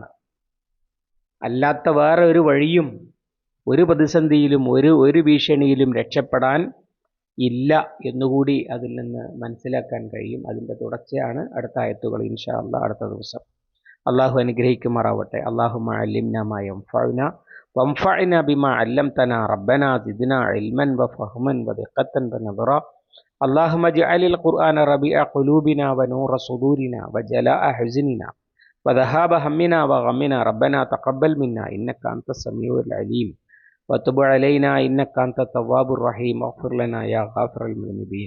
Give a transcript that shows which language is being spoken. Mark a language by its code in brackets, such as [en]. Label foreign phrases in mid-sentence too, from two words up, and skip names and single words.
[ml] അല്ലാത്ത വേറെ ഒരു വഴിയും ഒരു പ്രതിസന്ധിയിലും ഒരു ഭീഷണിയിലും രക്ഷപ്പെടാൻ ഇല്ല എന്നുകൂടി അതിൽ നിന്ന് മനസ്സിലാക്കാൻ കഴിയും. അതിൻ്റെ തുടർച്ചയാണ് അടുത്ത ആയത്തുകൾ [ar] إن شاء الله [ml] അടുത്ത ദിവസം. അള്ളാഹു അനുഗ്രഹിക്കുമാറാവട്ടെ. [ar] اللهم علمنا ما ينفعنا وانفعنا بما علمتنا ربنا زدنا علما وفهما ودقة ونظرا. اللهم اجعل القرآن ربيع قلوبنا ونور صدورنا وجلاء حزننا وذهاب همنا وغمنا. ربنا تقبل منا إنك أنت السميع العليم وتب علينا إنك أنت التواب الرحيم واغفر لنا يا غافر المذنبين.